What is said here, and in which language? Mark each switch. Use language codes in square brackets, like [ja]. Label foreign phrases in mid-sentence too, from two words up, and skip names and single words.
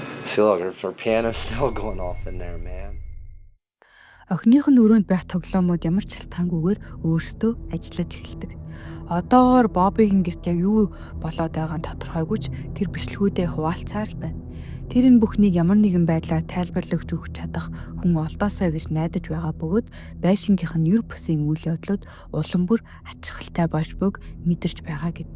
[en] See, look, her piano's still going off in there, man. [mn] Охиных нь өрөөнд байх тоглоомод ямар ч шалтгаангүйгээр өөрсдөө ажиллаж эхэлдэг. Одоогоор Бобигийн гэрт яг юу болоод байгаа нь тодорхойгүй ч тэр бичлэгүүдээ хуваалцаар л байна. Тэр энэ бүхнийг ямар нэгэн байдлаар тайлбарлаж өгч чадах хүн олдоосоо гэж найдаж байгаа бөгөөд байшингийнх нь ер бусын үйл явдлууд улам бүр ачаалттай болж бүг мэдэрч байгаа гэд.